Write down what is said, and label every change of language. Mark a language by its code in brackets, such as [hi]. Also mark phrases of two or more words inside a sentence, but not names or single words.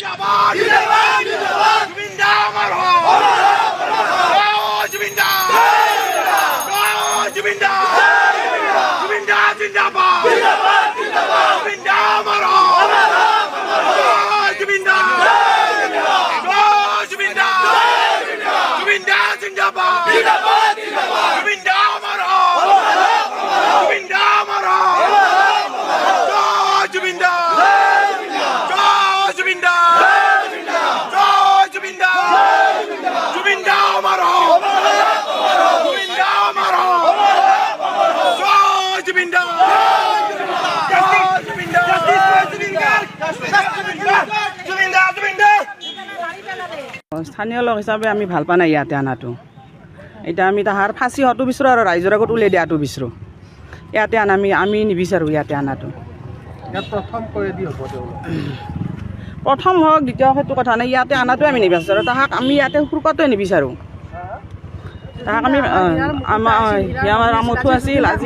[hi] जिंदाबाद जिंदाबाद जिंदाबाद जुबिन दा अमर हो जुबिन दा जुबिन दा जुबिन दा जिंदाबाद जिंदाबाद जिंदाबाद जुबिन दा अमर हो जुबिन दा जुबिन दा जुबिन दा जिंदाबाद जिंदाबाद जिंदाबाद जुबिन दा अमर हो जुबिन दा अमर हो जुबिन दा जुबिंदा जुबिंदा जुबिंदा अमर हो जुबिंदा अमर हो जुबिंदा जुबिंदा जुबिंदा जुबिंदा [as] স্থানীয় লোক হিচাপে আমি ভাল পোৱা নাই ইয়াতে আনাটো এতিয়া আমি তাহাৰ ফাঁচি হোৱাটো বিচাৰোঁ আৰু ৰাইজৰ আগত উলিয়াই দিয়াটো বিচাৰোঁ ইয়াতে আনা আমি নিবিচাৰোঁ ইয়াতে আনাটো প্ৰথম হওক দ্বিতীয় সেইটো কথা নাই ইয়াতে আনাটোৱে আমি নিবিচাৰোঁ তাহাক আমি ইয়াতে সুৰকাটোৱে নিবিচাৰোঁ তাহাক আমি আমাৰ আমঠু আছিল আজি